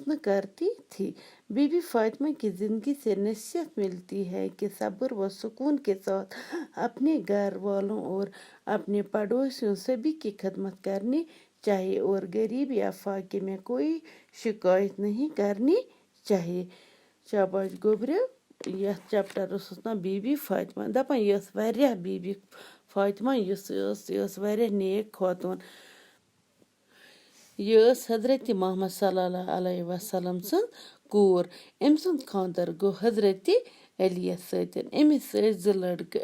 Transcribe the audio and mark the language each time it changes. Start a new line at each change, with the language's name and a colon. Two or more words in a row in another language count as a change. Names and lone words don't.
Urdu: نہ کرتی تھی بی بی فاطمہ کی زندگی سے نصیحت ملتی ہے کہ صبر و سکون کے ساتھ اپنے گھر والوں اور اپنے پڑوسیوں سبھی کی خدمت کرنی چاہیے اور غریب یا فاقے میں کوئی شکایت نہیں کرنی چاہیے
Kashmiri: شاباش گوبریو یتھ چیپٹرس اوس ناو بی بی فاطمہ دپان یہ ٲس واریاہ بی بی فاطمہ یہِ ٲس واریاہ نیک خاتون یہ ٲس حضرت محمد
Arabic: صلی اللہ علیہ وسلم
Kashmiri: سٕنٛز کوٗر أمۍ سُنٛد خانٛدر گوٚو حضرت علی یس سۭتۍ أمِس ٲسۍ 2 لڑکہٕ